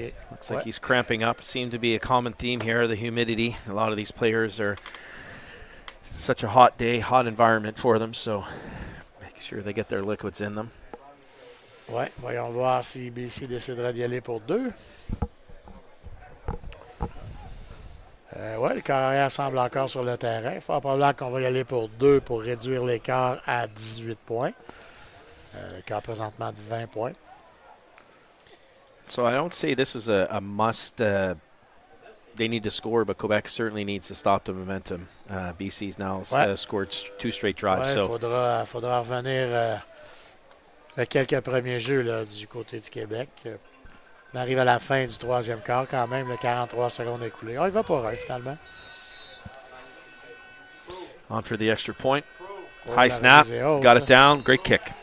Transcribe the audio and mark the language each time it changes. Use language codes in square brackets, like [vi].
[en] Looks like he's cramping up. Seemed to be a common theme here, the humidity. A lot of these players are such a hot day, hot environment for them, so make sure they get their liquids in them. [fr] Ouais, voyons voir si BC décidera d'y aller pour 2. Ouais, le carrière semble encore sur le terrain. Fort probable qu'on va y aller pour 2 pour réduire l'écart à 18 points. L'écart présentement de 20 points. [en] So I don't say this is a must. They need to score, but Quebec certainly needs to stop the momentum. BC's now scored 2 straight drives. so [fr] faudra revenir avec quelques premiers jeux là, du côté du Québec. On arrive à la fin du 3e quart quand même, le 43 secondes écoulées. On y va pour un finalement. [en] On for the extra point. High snap, got it down, great kick.